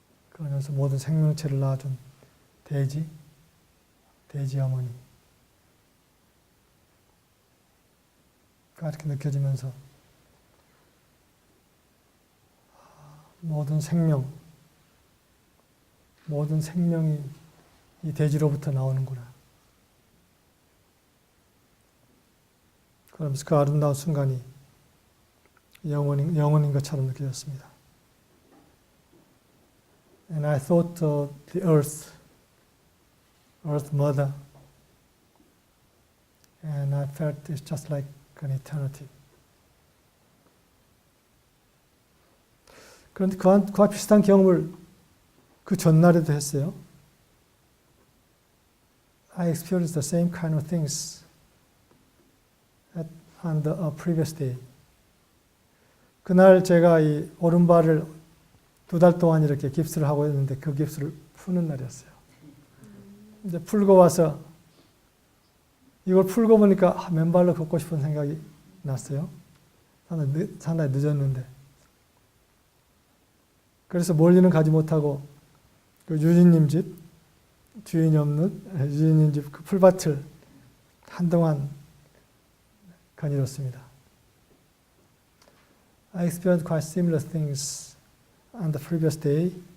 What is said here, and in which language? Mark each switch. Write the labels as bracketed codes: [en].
[ko] 그러면서 모든 생명체를 낳아준 돼지 어머니가 이렇게 느껴지면서 모든 생명이 이 돼지로부터 나오는구나. 그러면서 그 아름다운 순간이 영혼인 것처럼 느껴졌습니다. [en] And I thought of the earth mother, and I felt it's just like an eternity. [ko] 그런데 그와 비슷한 경험을 그 전날에도 했어요. [en] I experienced the same kind of things on the previous day. [ko] 그날 제가 이 오른발을 2달 동안 이렇게 깁스를 하고 있는데 그 깁스를 푸는 날이었어요. 이제 풀고 와서 이걸 풀고 보니까 맨발로 걷고 싶은 생각이 났어요. 상당히 늦었는데. 그래서 멀리는 가지 못하고 그 유진님 집, 주인이 없는 유진님 집 그 풀밭을 한동안 거닐었습니다. [en] I experienced quite similar things on the previous day.